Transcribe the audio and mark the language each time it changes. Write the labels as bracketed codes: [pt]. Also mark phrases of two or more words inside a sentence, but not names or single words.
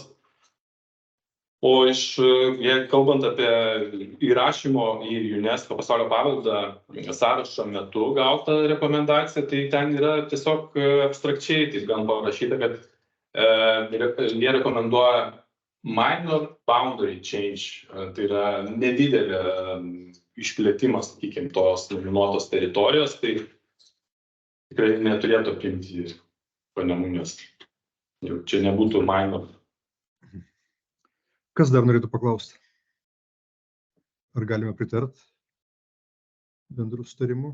[lt] O kalbant apie įrašymo į UNESCO pasaulio paveldą sąrašo metu gautą rekomendaciją, tai ten yra tiesiog abstrakčiai, taip gan parašyta, kad jie rekomenduoja [en] minor boundary change, [lt] tai yra nedidelė išplėtimas, sakykime, tos nominuotos teritorijos, tai tikrai neturėtų apimti Panemunės. Čia nebūtų minor. Kas dar norėtų paklausti? Ar galime pritart bendrų sutarimų?